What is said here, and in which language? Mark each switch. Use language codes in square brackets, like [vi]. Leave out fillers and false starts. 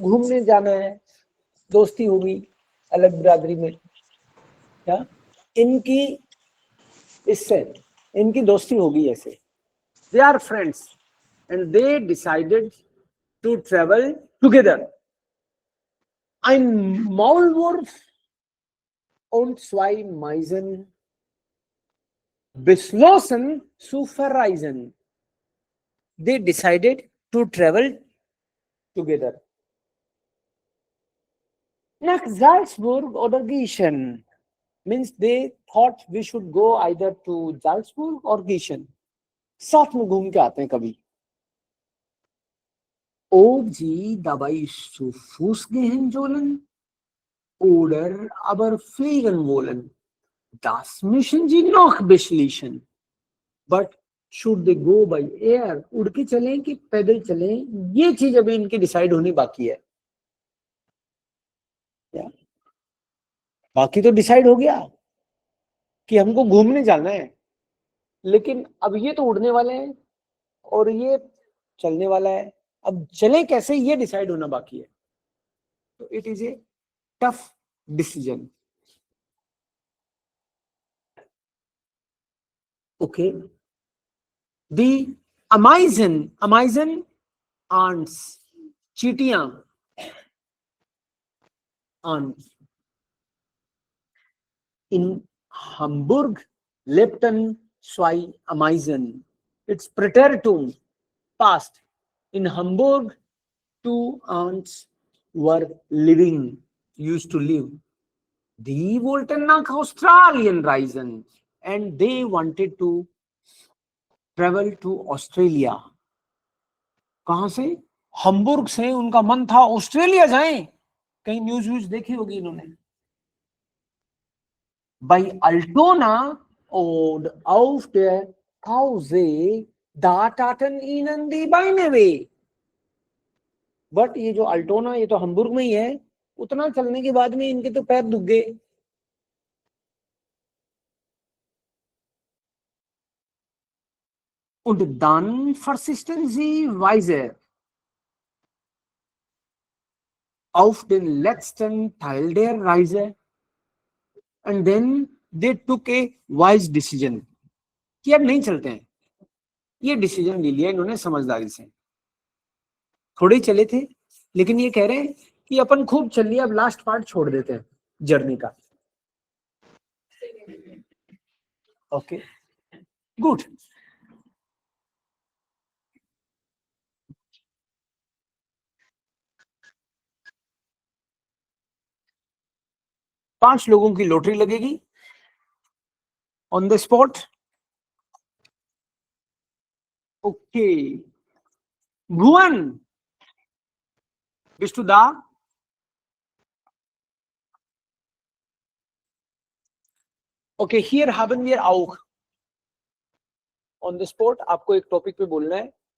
[hi] घूमने जाना है, दोस्ती होगी अलग बिरादरी में, क्या इनकी इससे इनकी दोस्ती होगी ऐसे। [en] They are friends and they decided to travel together. [de] Ein Maulwurf und zwei Meisen beschlossen zu verreisen. [en] They decided to travel together. [de] Nach Salzburg oder Gießen [en] means they thought we should go either to Salzburg or Gießen. [hi] साथ में घूम के आते हैं कभी। [de] Ob sie dabei zu Fuß gehen sollen oder aber fliegen wollen, das müssen sie noch beschließen. [en] But should they go by air, [hi] उड़ के चलें कि पैदल चलें, ये चीज अभी इनकी डिसाइड होनी बाकी है। बाकी तो डिसाइड हो गया कि हमको घूमने जाना है, लेकिन अब ये तो उड़ने वाले हैं और ये चलने वाला है, अब चले कैसे ये डिसाइड होना बाकी है। [en] तो it is a tough decision. Okay, the Amazon ants, [de] चींटियां, ants in Hamburg lebten zwei Ameisen. [en] It's Präteritum, past. In Hamburg, 2 ants were used to live. [de] Die wollten nach Australien reisen [en] and they wanted to travel to Australia. [hi] कहां से? हम्बुर्ग से उनका मन था Australia जाएं। कहीं news देखी होगी इन्होंने। [de] Bei Altona und auf der Tausee, da taten ihnen die Beine weh. [hi] But ये जो अल्टोना, ये तो हम्बुर्ग में ही है, उतना चलने के बाद में इनके तो पैर दुख गए। [de] Und dann persisten sie weise auf den letzten Teil der Reise [en] and then they took a wise decision [hi] कि अब नहीं चलते हैं। ये डिसीजन ले लिया इन्होंने समझदारी से। थोड़े चले थे लेकिन ये कह रहे हैं कि अपन खूब चल लिया, अब लास्ट पार्ट छोड़ देते हैं जर्नी का। [en] Okay, good. [hi] पांच लोगों की लॉटरी लगेगी on the spot. [de] ओके, भुवन, bist du da? Okay, hier haben wir auch [en] on the spot [hi] आपको एक टॉपिक पे बोलना है।